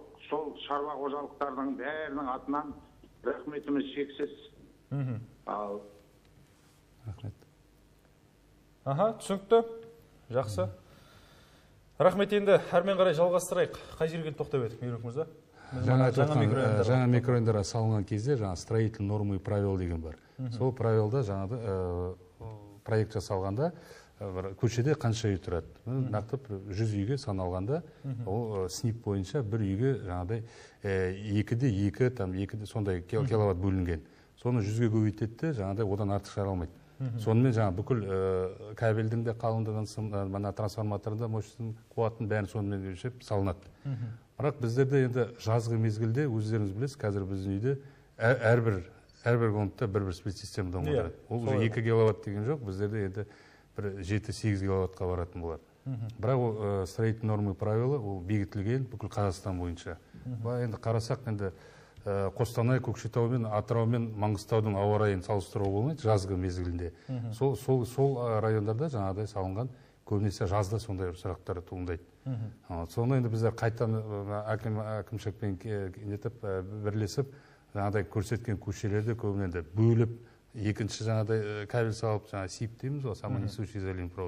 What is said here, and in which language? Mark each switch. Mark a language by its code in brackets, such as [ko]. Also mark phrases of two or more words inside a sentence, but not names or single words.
[kk] Сол шаруа қожалықтардың бәрінің атынан рахметіміз шексіз. Ал рахмет. Түсінікті. Жақсы. Рахмет, енді әрмен қарай жалғастырайық. Қай жерге тоқтап едік, Мерук мырза? Жаңа микрорайондарға салынған кезде жаңа [ru] строительные нормы и правила [kk] деген бар. Сол правилда жаңа проект жасалғанда көшеде қанша үй тұрады? Нақты 100 үйге саналғанда, ол СНИП бойынша бір үйге жаңағыдай 2-2 сондай киловатт бөлінген. Соны 100-ге көбейтеді, жаңағыдай одан артық шығара алмайды. Сонымен жаңа бүкіл кабельдің де қалыңдығын, трансформаторында мощностың қуатын бәрін сонымен өлшеп салынады. Бірақ біздерде енді жазғы мезгілде өздеріңіз білесіз, қазір біздің үйде әрбір комнатта бір сплит системадан болады. Ол 2 киловатт деген жоқ, біздерде енді 7-8 киловаттқа баратын болады. Бірақ ол [ru] строительные нормы и правила [kk] ол бекітілген бүкіл Қазақстан бойынша. Енді қарасақ, енді Қостанай, Көкшетау мен Атырау мен Маңғыстаудың ауа райын салыстыруға болмайды жазғы мезгілінде. Сол райондарда жаңағыдай салынған, көбінесе жазда сондай сұрақтар туындайды. Соны енді біздер қайтадан әкімшілікпен бірлесіп, жаңағыдай көрсеткен көшелерді көбінен бөліп, екінші жаңағыдай кабель салып, СИП дейміз ғой, [ru] самонесущий изолентный провод.